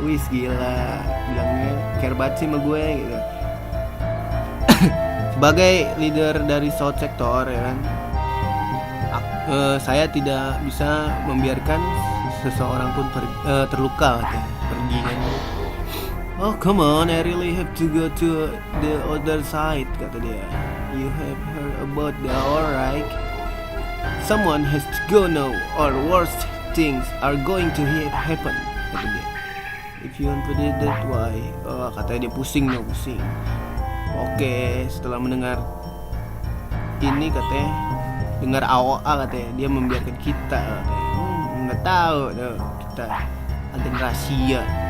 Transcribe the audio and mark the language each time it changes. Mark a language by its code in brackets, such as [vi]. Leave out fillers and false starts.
[id] Wis gila, bilangnya care banget sih sama gue gitu. Sebagai leader dari South Sector ya kan, saya tidak bisa membiarkan seseorang pun terluka katanya. Pergi kan. [en] Oh come on, I really have to go to the other side, [id] kata dia. [en] You have heard about the war, right? Someone has to go now, or worse things are going to happen, [id] kata dia. [en] If you want to do that, why? [id] Katanya dia pusing. Oke, setelah mendengar ini katanya dengar AOA katanya dia membiarkan kita katanya. Nggak tahu tuh, kita agen rahasia.